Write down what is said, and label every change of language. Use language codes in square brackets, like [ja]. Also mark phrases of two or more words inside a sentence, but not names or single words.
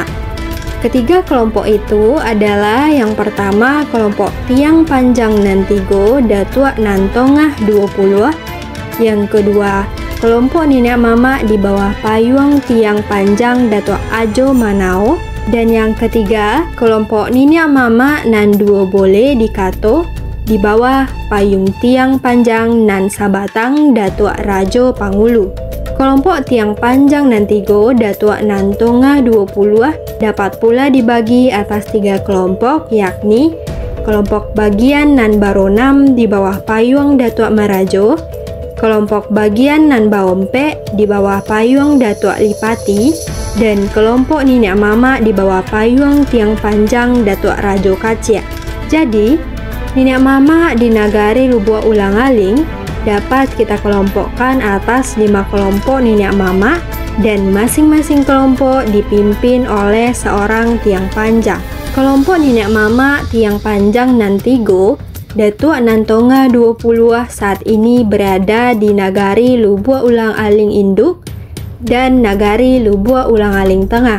[id] Ketiga kelompok itu adalah yang pertama kelompok Tiang Panjang Nantigo Datua Nantongah 20, yang kedua kelompok Niniak Mama di bawah payung Tiang Panjang Datua Ajo Manao, dan yang ketiga kelompok Niniak Mama Nan Duo Bole di Kato di bawah payung Tiang Panjang Nan Sabatang Datua Rajo Pangulu. Kelompok Tiang Panjang Nantigo Datua Nantongah 20 dapat pula dibagi atas 3 kelompok, yakni kelompok bagian Nan Baronam di bawah payung Datua Marajo, kelompok bagian Nan Baompe di bawah payung Datua Lipati, dan kelompok Niniak Mama di bawah payung Tiang Panjang Datua Rajo Kacia. Jadi, Niniak Mama di Nagari Lubua Ulang Aling dapat kita kelompokkan atas 5 kelompok Niniak Mama, dan masing-masing kelompok dipimpin oleh seorang Tiang Panjang. Kelompok Niniak Mama Tiang Panjang Nantigo Datua Nantongah 20 saat ini berada di Nagari Lubua Ulang Aling Induk dan Nagari Lubua Ulang Aling Tengah.